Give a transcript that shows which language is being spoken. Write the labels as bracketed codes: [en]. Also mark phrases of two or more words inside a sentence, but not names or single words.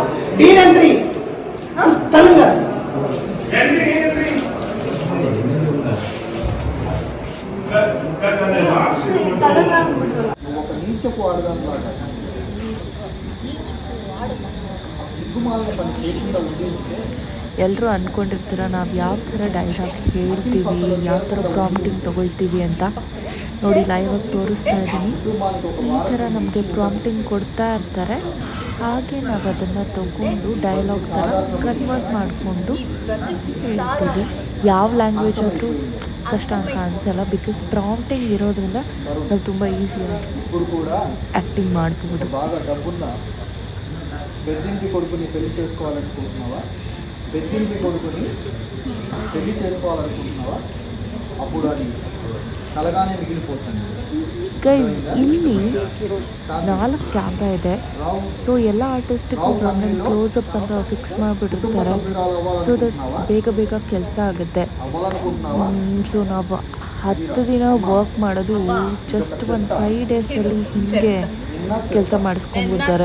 [te] డీన్ ఎంట్రీ తలంగా ఒక నీచపు వాడదన్నమాట. సిగ్గుమాలిన పని చేయకుండా ఉంటే [kn] ಎಲ್ಲರೂ ಅಂದ್ಕೊಂಡಿರ್ತೀರ ನಾವು ಯಾವ ಥರ ಡೈಲಾಗ್ ಹೇಳ್ತೀವಿ, ಯಾವ ಥರ ಪ್ರಾಂಪ್ಟಿಂಗ್ ತೊಗೊಳ್ತೀವಿ ಅಂತ. ನೋಡಿ ಲೈವಾಗಿ ತೋರಿಸ್ತಾ ಇದ್ದೀನಿ. ಈ ಥರ ನಮಗೆ ಪ್ರಾಂಪ್ಟಿಂಗ್ ಕೊಡ್ತಾ ಇರ್ತಾರೆ, ಹಾಗೆ ನಾವು ಅದನ್ನು ತಗೊಂಡು ಡೈಲಾಗ್ ಥರ ಕನ್ವರ್ಟ್ ಮಾಡಿಕೊಂಡು ಹೇಳ್ತೀವಿ. ಯಾವ ಲ್ಯಾಂಗ್ವೇಜ್ ಆದರೂ ಕಷ್ಟ ಅಂತ ಅನಿಸಲ್ಲ, ಬಿಕಾಸ್ ಪ್ರಾಂಪ್ಟಿಂಗ್ ಇರೋದ್ರಿಂದ ನಾವು ತುಂಬ ಈಸಿಯಾಗಿ ಆ್ಯಕ್ಟಿಂಗ್ ಮಾಡ್ಬೋದು. [te] బాగా డబ్బున్న బెదింటి కొడుకుని పెళ్లి చేసుకోవాలనుకుంటున్నావా? బెదింటి కొడుకుని పెళ్లి చేసుకోవాలనుకుంటున్నావా? అప్పుడు అది కలగానే మిగిలిపోతుంది. [kn] ಗೈಸ್, ಇಲ್ಲಿ 4 ಕ್ಯಾಮ್ರಾ ಇದೆ. ಸೊ ಎಲ್ಲ ಆರ್ಟಿಸ್ಟಿಗೂ ಒಂದೊಂದು ಕ್ಲೋಸಪ್ ಅಂತ ಫಿಕ್ಸ್ ಮಾಡಿಬಿಟ್ಟಿರ್ತಾರೆ, [en] so that [kn] ಬೇಗ ಬೇಗ ಕೆಲಸ ಆಗುತ್ತೆ. ಸೊ ನಾವು 10 ದಿನ ವರ್ಕ್ ಮಾಡೋದು ಜಸ್ಟ್ ಒಂದು 5 ಡೇಸಲ್ಲಿ ಹಿಂಗೆ ಕೆಲಸ ಮಾಡಿಸ್ಕೊಂಡ್ಬಿಡ್ತಾರೆ.